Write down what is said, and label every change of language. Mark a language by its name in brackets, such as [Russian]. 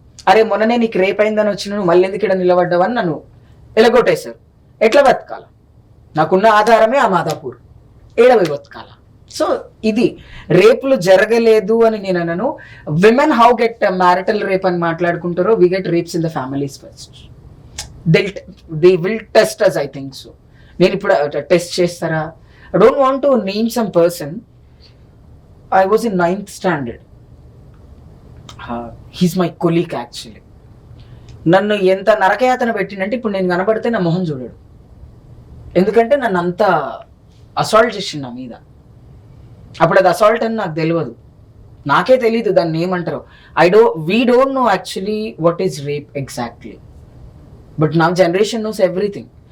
[Telugu] అరే మొన్ననే నీకు రేప్ అయిందని వచ్చి నువ్వు మళ్ళీ ఎందుకు ఇక్కడ నిలబడ్డావని నన్ను ఎలగొట్టేశారు. ఎట్లా బతకాల? నాకున్న ఆధారమే ఆ మాదాపూర్, ఏడవి బతకాల. సో ఇది రేపులు జరగలేదు అని నేను అన్నాను. [English] women how get marital rape [Telugu] అని మాట్లాడుకుంటారో, [English] We get rapes in the families first. They will test us, I think so. [Telugu] నేను ఇప్పుడు టెస్ట్ చేస్తారా? [English] I don't want to name some person. I was in 9th standard. He's my colleague actually. [Telugu] నన్ను ఎంత నరకయాతన పెట్టిందంటే ఇప్పుడు నేను కనబడితే నా మొహం చూడడు, ఎందుకంటే నన్ను అంత అసాల్ట్ చేసిండు నా మీద. అప్పుడు అది అసాల్ట్ అని నాకు తెలియదు, నాకే తెలీదు దాన్ని ఏమంటారో. [English] We don't know actually what is rape exactly, but నా generation knows everything.